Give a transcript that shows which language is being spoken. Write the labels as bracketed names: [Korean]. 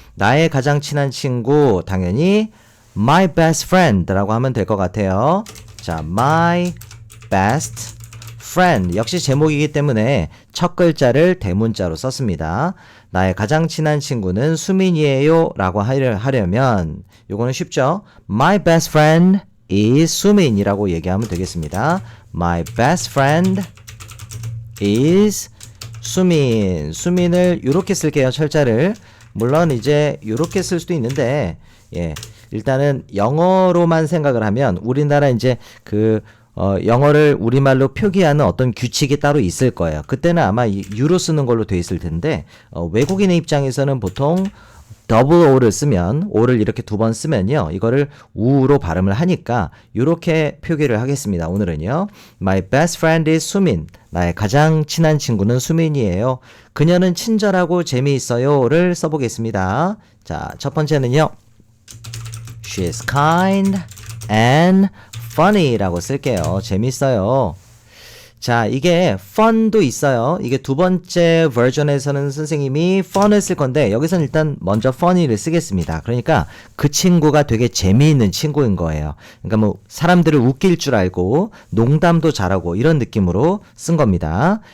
[Korean] 나의 가장 친한 친구, 당연히 my best friend라고 하면 될 것 같아요. [English] 자, my best friend. [Korean] 역시 제목이기 때문에 첫 글자를 대문자로 썼습니다. 나의 가장 친한 친구는 수민이에요 라고 하려면 요거는 쉽죠? [English] My best friend is 수민이라고 [Korean] 얘기하면 되겠습니다. [English] My best friend is 수민. [Korean] 수민을 요렇게 쓸게요. 철자를. 물론 이제 요렇게 쓸 수도 있는데 일단은 영어로만 생각을 하면 우리나라 이제 영어를 우리말로 표기하는 어떤 규칙이 따로 있을 거예요. 그때는 아마 유로 쓰는 걸로 돼 있을 텐데 외국인의 입장에서는 보통 더블 O를 쓰면 O를 이렇게 두 번 쓰면요. 이거를 우로 발음을 하니까 이렇게 표기를 하겠습니다. 오늘은요. [English] My best friend is 수민. [Korean] 나의 가장 친한 친구는 수민이에요. 그녀는 친절하고 재미있어요를 써보겠습니다. 자, 첫 번째는요. [English] She is kind and funny [Korean] 라고 쓸게요. 재밌어요. 자, 이게 fun도 있어요. 이게 두 번째 버전에서는 선생님이 fun을 쓸 건데 여기서는 일단 먼저 funny를 쓰겠습니다. 그러니까 그 친구가 되게 재미있는 친구인 거예요. 그러니까 뭐 사람들을 웃길 줄 알고 농담도 잘하고 이런 느낌으로 쓴 겁니다.